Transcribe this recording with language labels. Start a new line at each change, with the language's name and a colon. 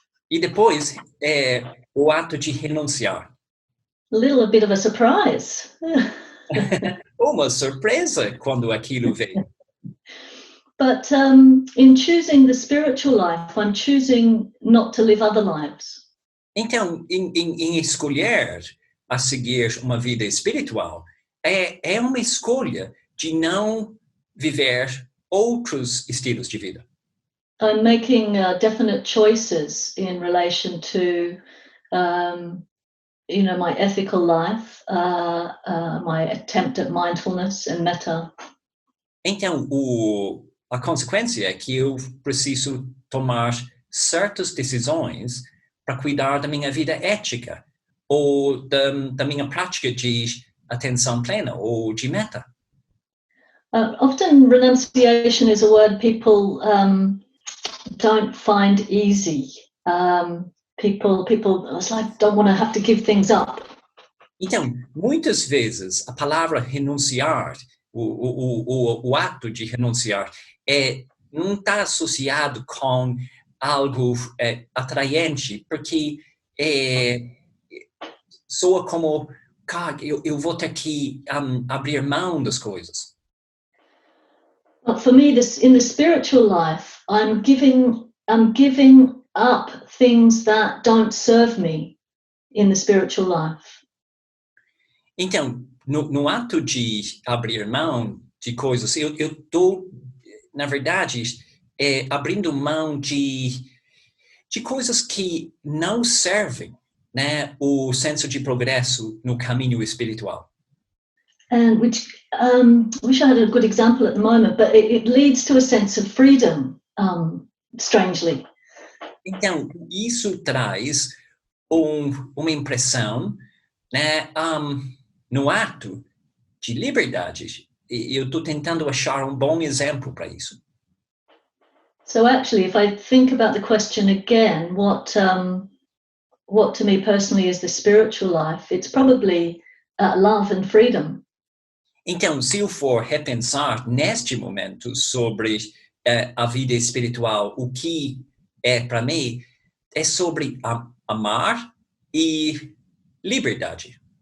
Portuguese: e depois o ato de renunciar.
English: A little bit of a surprise.
Portuguese: Uma surpresa quando aquilo veio.
English: But in choosing the spiritual life, I'm choosing not to live other lives.
Portuguese: Então, em escolher a seguir uma vida espiritual, é uma escolha de não viver outros estilos de vida.
English: I'm making definite choices in relation to, my ethical life, my attempt at mindfulness and metta.
Portuguese: Então, a consequência é que eu preciso tomar certas decisões para cuidar da minha vida ética ou da minha prática de atenção plena ou de meta.
English: Often renunciation is a word people don't find easy. People it's like don't want to have to give things up.
Portuguese: Então, muitas vezes a palavra renunciar, o ato de renunciar, não está associado com algo atraente, porque soa como, cara, eu vou ter que abrir mão das coisas.
English: But for me, in the spiritual life, I'm giving up things that don't serve me in the spiritual life.
Portuguese: Então, no ato de abrir mão de coisas, eu estou, na verdade, abrindo mão de coisas que não servem, né, o senso de progresso no caminho espiritual.
English: And which I wish I had a good example at the moment, but it leads to a sense of freedom, strangely.
Portuguese: Então, isso traz uma impressão, né, no ato de liberdade. Eu estou tentando achar um bom exemplo para isso.
English: So actually, if I think about the question again, what to me personally is the spiritual life, it's probably love and freedom.
Portuguese: Então, se eu for repensar neste momento sobre a vida espiritual, o que é para mim, é sobre amar e liberdade.